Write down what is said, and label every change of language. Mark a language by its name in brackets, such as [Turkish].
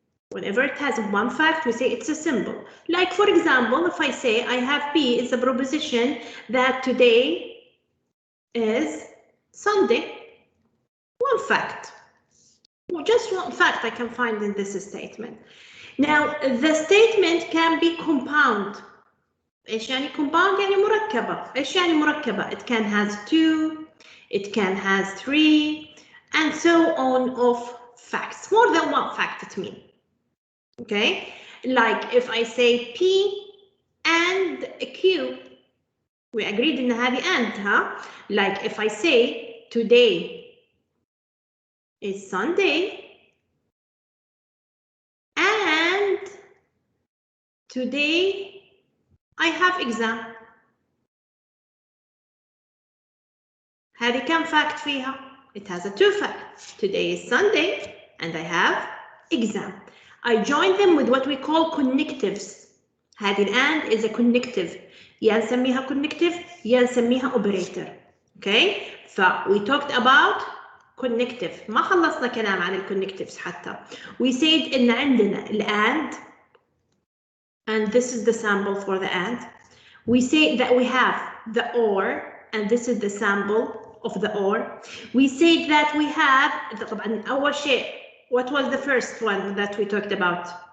[English] Whenever it has one fact, we say it's a symbol. Like for example, if I say I have P, it's a proposition that today is Sunday. One fact. Well, just one fact I can find in this statement. Now the statement can be compound. [Arabic] ايش يعني compound؟ يعني مركبة. ايش يعني مركبة؟ [English] It can has two, it can has three, and so on of facts. More than one fact it means. Okay, like if I say P and Q, we agreed in هذه and, huh? Like if I say today is Sunday and today I have exam. [Arabic] هذه كم fact فيها؟ [English] It has a two fact. Today is Sunday and I have exam. I join them with what we call connectives. هذه and is a connective. [Arabic] يا نسميها connective يا نسميها operator. [English] Okay? We talked about connective. [Arabic] ما خلصنا كلام عن connectives حتى. [English] We said [Arabic] إن عندنا [English] and this is the sample for the and. We say that we have the or, and this is the sample of the or. We say that we have [Arabic] طبعا أول شيء. [English] What was the first one that we talked about?